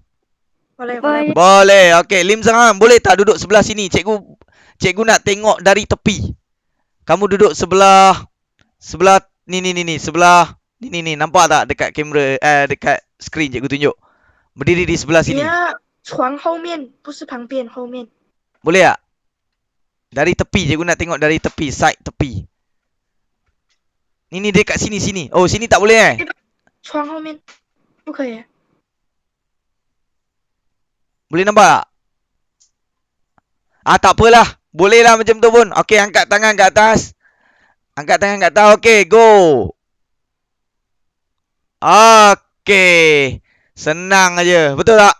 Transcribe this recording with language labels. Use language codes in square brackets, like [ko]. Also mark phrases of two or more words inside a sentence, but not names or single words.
[ms] Boleh. Boleh. Okey, Lim Zeng Hang boleh tak duduk sebelah sini? Cikgu nak tengok dari tepi. Kamu duduk sebelah ni sebelah ni nampak tak dekat kamera dekat skrin cikgu tunjuk. Berdiri di sebelah sini. [zh] 你要床后面，不是旁边，后面。 [ms] Boleh tak? Dari tepi cikgu nak tengok dari tepi, side tepi. Ni dekat sini. Oh, sini tak boleh [zh] 窗后面不可以。 [ms] Boleh nampak tak? Tak apalah. Boleh lah macam tu pun. Okey, angkat tangan ke atas. Okey, go. Okey. Senang aja. Betul tak?